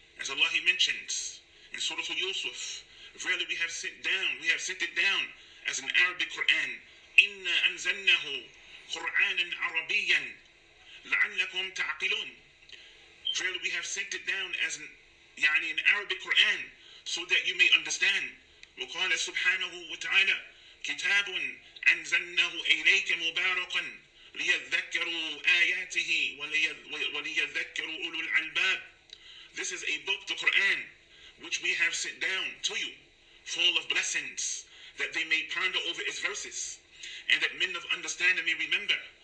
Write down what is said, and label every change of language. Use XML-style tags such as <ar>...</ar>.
<en>As Allah He mentions in Surah Yusuf, verily we have sent it down as an Arabic Quran.</en> <ar>Inna anzalnahu Qur'anan Arabiyan la'allakum ta'qilun.</ar> <en>Verily we have sent it down as an Arabic Quran so that you may understand.</en> <ar>وقال سبحانه وتعالى كتاب أنزلناه إليك مباركا ليذكروا آياته وليذكروا أولو الألباب.</ar> <en>This is a book, the Quran, which we have sent down to you, full of blessings, that they may ponder over its verses, and that men of understanding may remember.</en>